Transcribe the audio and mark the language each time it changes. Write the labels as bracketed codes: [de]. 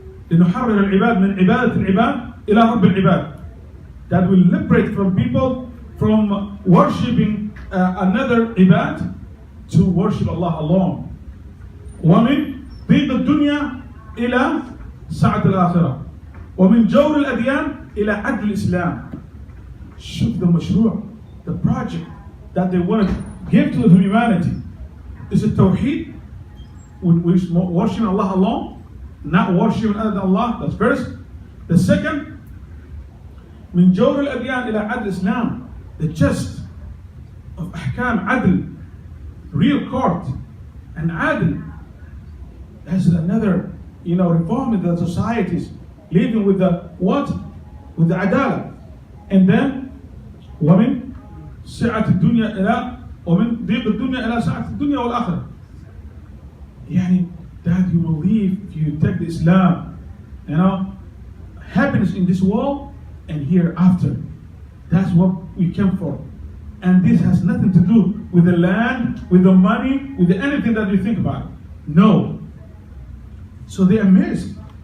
[ar] لنحرر العباد من عبادة العباد إلى رب العباد. [en] That will liberate from people from worshipping another ibad to worship Allah alone. [ar] ومن ضيق الدنيا إلى سعة الآخرة. ومن جور الأديان إلى عدل الإسلام. [en] Shoot the مشروع, the project that they want to give to humanity is a tawheed, which is worshiping Allah alone, not worshiping other than Allah. That's first. The second, [ar] من جور الأديان إلى عدل الإسلام, [en] the just of ahkam, adl, real court, and adl. That's another, reform in the societies, living with the what? With the adala. And then, [ar] ومن سعة الدنيا إلى ومن ضيق الدنيا إلى سعة الدنيا والآخرة. يعني [en] that you will leave if you take the Islam, happiness in this world and hereafter. That's what we came for. And this has nothing to do with the land, with the money, with anything that you think about. No. So they are amazed.